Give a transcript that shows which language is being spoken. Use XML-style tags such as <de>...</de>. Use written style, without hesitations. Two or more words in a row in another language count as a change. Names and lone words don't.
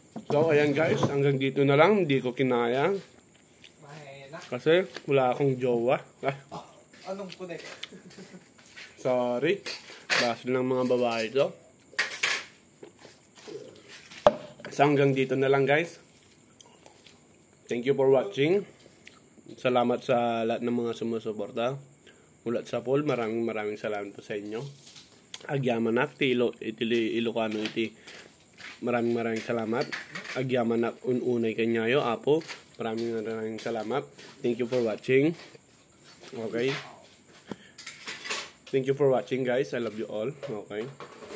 <tl>So, ayan guys, hanggang dito na lang. Hindi ko kinaya. Kasi wala akong jowa. Anong punek? Sorry. Basta ng mga babae to. So, hanggang dito na lang guys.</tl> <en>Thank you for watching.</en> <tl>Salamat sa lahat ng mga sumusuporta. Ulat sa Paul, maraming salamat po sa inyo.</tl> <ilo>Agyamanak, iti Ilocano iti.</ilo> <tl>Maraming salamat.</tl> <ilo>Agyamanak ununay kanyayo, apo.</ilo> <tl>Maraming salamat.</tl> <en>Thank you for watching. Okay. Thank you for watching guys. I love you all. Okay.</en>